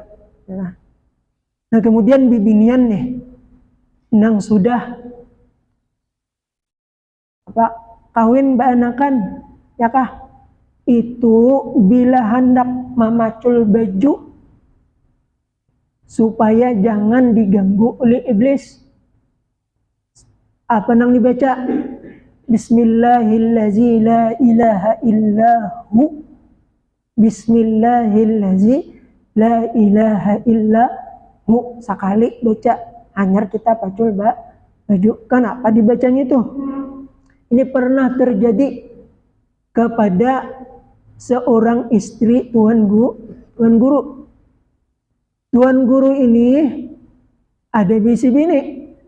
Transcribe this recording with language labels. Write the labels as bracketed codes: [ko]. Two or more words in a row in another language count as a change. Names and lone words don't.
[ms] Nah, kemudian bibinian nih nang sudah kawin baanakan ya kah, itu bila hendak memacul baju supaya jangan diganggu oleh iblis, apa nang dibaca? Bismillahillazi la ilaha illahu, Bismillahillazi la ilaha illahu, sekali baca hanyar kita pacul baju. Kenapa dibacanya itu? Ini pernah terjadi kepada seorang istri tuan guru. Tuan guru ini ada bisi bini.